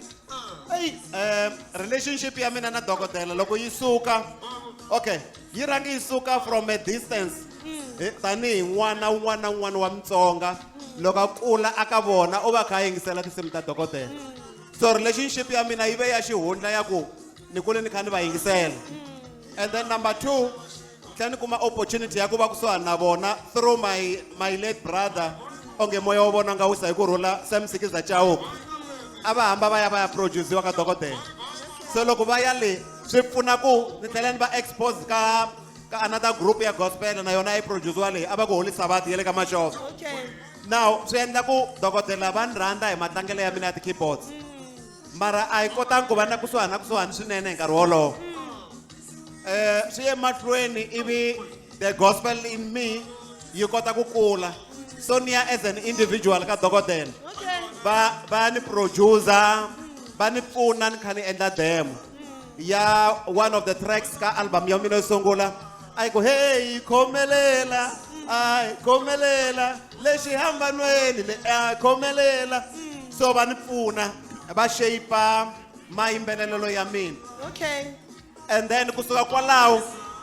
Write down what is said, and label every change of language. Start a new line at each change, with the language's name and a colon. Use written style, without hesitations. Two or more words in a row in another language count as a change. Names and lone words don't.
Tsonga: Relationship ya mina na dokodela loko yi suka, okay, yi rangi yi suka from a distance. Tanihi n'wana un'wana na un'wana wa Mutsonga loko a kula aka vona u va kha a yingisela tinsimu ta dokodela. So relationship ya mina yi ve ya xihundla ya ku ni kule ni kha ni va yingisela. And then number 2, tlhela ni kuma opportunity ya ku va kusuhani na vona
English: through my late brother
Tsonga: onge moya wa vona nga wisa hi ku rhula Sam Sikiza Chauke. A va hamba va ya produce-iwa ka dokodela. So loko va ya le swi pfuna ku ni tlhela ni va exposed ka another group ya gospel na yona yi produce-iwa leyi a va ku Holy Sabbath ya le ka Mashopo. Okay. Now swi endla ku dokodela va ni rhandza hi matlangelo ya mina ya ti-keyboards. Mara a hi kotangi ku va na kusuhani swinene hi nkarhi wolowo. Swi ye mahlweni ivi
English: the gospel in me
Tsonga: yi kota ku kula. So ni ya
English: as an individual
Tsonga: ka dokodela. Va ni producer, va ni pfuna ni kha ni endla demo ya
English: one of the tracks
Tsonga: ka album ya mina yo sungula. Ai ku hey khomelela, ai khomelela lexi hambanweni le khomelela. So va ni pfuna va shape mayimbelelo ya mina. Okay. And then kusuka kwalaho